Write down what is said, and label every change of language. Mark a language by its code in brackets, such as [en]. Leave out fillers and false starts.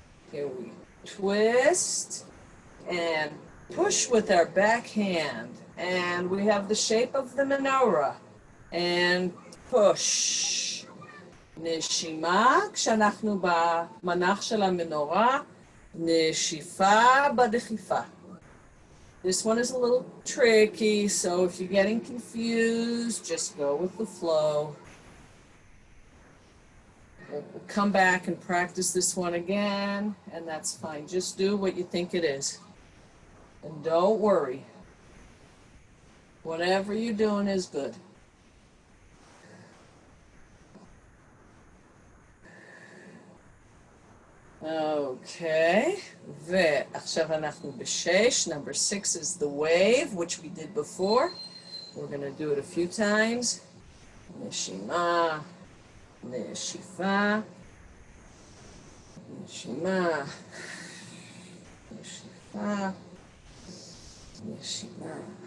[en] Here we twist and push with our back hand. And we have the shape of the menorah. And push. [he] נשימה, כשאנחנו במנח של המנורה, נשיפה בדחיפה. [en] This one is a little tricky, so if you're getting confused, just go with the flow. We'll come back and practice this one again, and that's fine. Just do what you think it is. And don't worry. Whatever you're doing is good. [he] Okay, ועכשיו אנחנו ב6. [en] Number 6 is the wave, which we did before. We're going to do it a few times. [he] נשימה, נשיפה, נשימה, נשיפה, נשימה.